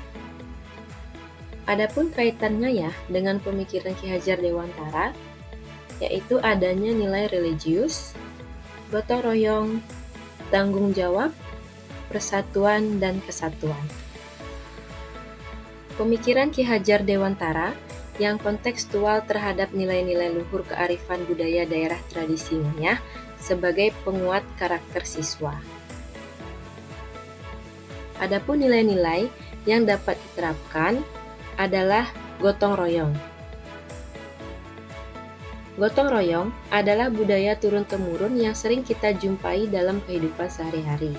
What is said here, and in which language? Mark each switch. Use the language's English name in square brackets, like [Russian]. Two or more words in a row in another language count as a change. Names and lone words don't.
[Indonesian] Adapun kaitan ngayah dengan pemikiran Ki Hajar Dewantara, yaitu adanya nilai religius, gotong royong, tanggung jawab, persatuan, dan kesatuan. Pemikiran Ki Hajar Dewantara yang kontekstual terhadap nilai-nilai luhur kearifan budaya daerah tradisi ngayah sebagai penguat karakter siswa. Adapun nilai-nilai yang dapat diterapkan adalah gotong royong. Gotong royong adalah budaya turun-temurun yang sering kita jumpai dalam kehidupan sehari-hari.